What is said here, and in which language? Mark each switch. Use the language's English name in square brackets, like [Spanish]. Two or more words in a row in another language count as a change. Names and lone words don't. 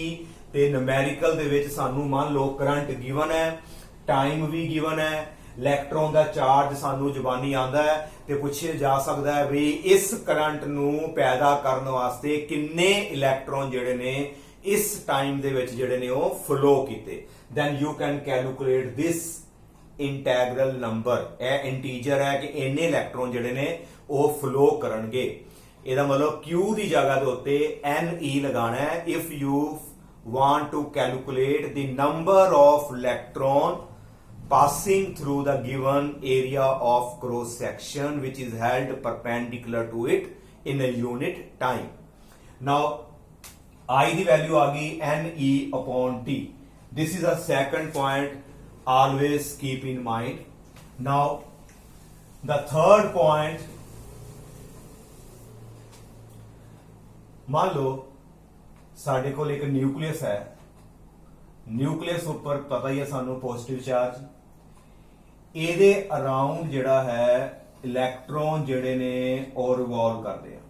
[Punjabi] ਤੇ ਨੂਮੈਰੀਕਲ ਦੇ ਵਿੱਚ ਸਾਨੂੰ ਮੰਨ ਲਓ ਕਰੰਟ ਗਿਵਨ ਹੈ, ਟਾਈਮ ਵੀ ਗਿਵਨ ਹੈ, ਇਲੈਕਟ੍ਰੋਨ ਦਾ ਚਾਰਜ ਸਾਨੂੰ ਜ਼ੁਬਾਨੀ ਆਂਦਾ ਹੈ ਤੇ ਪੁੱਛਿਆ ਜਾ ਸਕਦਾ ਹੈ ਵੀ ਇਸ ਕਰੰਟ ਨੂੰ ਪੈਦਾ ਕਰਨ ਵਾਸਤੇ ਕਿੰਨੇ ਇਲੈਕਟ੍ਰੋਨ ਜਿਹੜੇ ਨੇ ਇਸ ਟਾਈਮ ਦੇ ਵਿੱਚ ਜਿਹੜੇ ਨੇ ਉਹ ਫਲੋ ਕੀਤੇ। [English] then you can calculate this integral number. [Punjabi] ਇਹ ਇੰਟੀਜਰ ਹੈ ਕਿ ਇੰਨੇ ਇਲੈਕਟ੍ਰੋਨ ਜਿਹੜੇ ਨੇ ਉਹ ਫਲੋ ਕਰਨਗੇ। ਇਹਦਾ ਮਤਲਬ Q ਦੀ ਜਗ੍ਹਾ ਦੇ ਉੱਤੇ NE ਲਗਾਣਾ ਹੈ [English] if you want to calculate the number of electron passing through the given area of cross section which is held perpendicular to it in a unit time. [Punjabi] Now I ਦੀ value ਆ ਗਈ NE upon T. [English] This is a second point, always keep in mind. Now the third point, [Hindi] मान लो [Punjabi] ਸਾਡੇ ਕੋਲ ਇੱਕ ਨਿਊਕਲੀਅਸ ਹੈ, ਨਿਊਕਲੀਅਸ ਉੱਪਰ ਪਤਾ ਹੀ ਹੈ ਸਾਨੂੰ [English] positive charge, [Punjabi] ਇਹਦੇ ਅਰਾਊਂਡ ਜਿਹੜਾ ਹੈ ਇਲੈਕਟ੍ਰੋਨ ਜਿਹੜੇ ਨੇ ਉਹ ਰਿਵੋਲਵ ਕਰਦੇ ਆ।